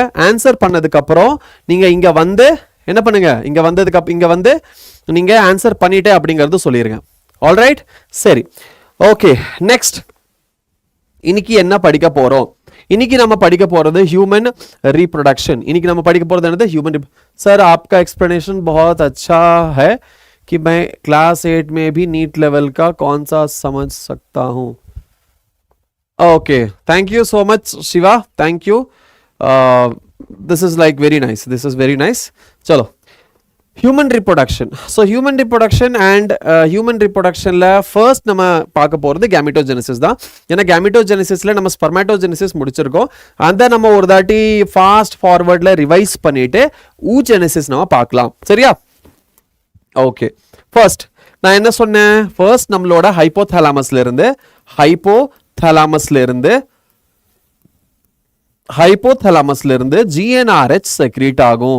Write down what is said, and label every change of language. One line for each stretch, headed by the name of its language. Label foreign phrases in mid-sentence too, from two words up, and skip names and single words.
Tamil: ஆன்சர் பண்ணதுக்கப்புறம் நீங்கள் இங்கே வந்து என்ன பண்ணுங்க, இங்கே வந்ததுக்கு இங்கே வந்து நீங்கள் ஆன்சர் பண்ணிட்டே அப்படிங்கிறது சொல்லிடுங்க. ஆல்ரைட், சரி, ஓகே. நெக்ஸ்ட் இன்னைக்கு என்ன படிக்க போகிறோம், இன்னைக்கு நம்ம படிக்க போகிறது
English: human reproduction.
Tamil: இன்னைக்கு நம்ம படிக்க போகிறது என்னது, ஹியூமன்.
Hindi: सर आपका एक्सप्लेनेशन बहुत अच्छा है कि मैं क्लास 8 में भी नीट लेवल का कौन सा समझ सकता हूँ.
English: okay, thank you so much Shiva, thank you. This is like very nice, this is very nice. चलो, human reproduction. So human reproduction and human reproduction ல first
Tamil: நம்ம பார்க்க போகிறது
English: gametogenisis தான்.
Tamil: ஏன்னா gametogenicisல நம்ம spermatogenesis முடிச்சிருக்கோம். அந்த நம்ம ஒரு தாட்டி
English: fast forward
Tamil: ரிவைஸ் பண்ணிட்டு oogenesis நம்ம பார்க்கலாம். சரியா? ஓகே, ஃபர்ஸ்ட் நான் என்ன சொன்னேன், ஃபர்ஸ்ட் நம்மளோட ஹைப்போதாலமஸ்ல இருந்து GnRH செக்ரீட் ஆகும்.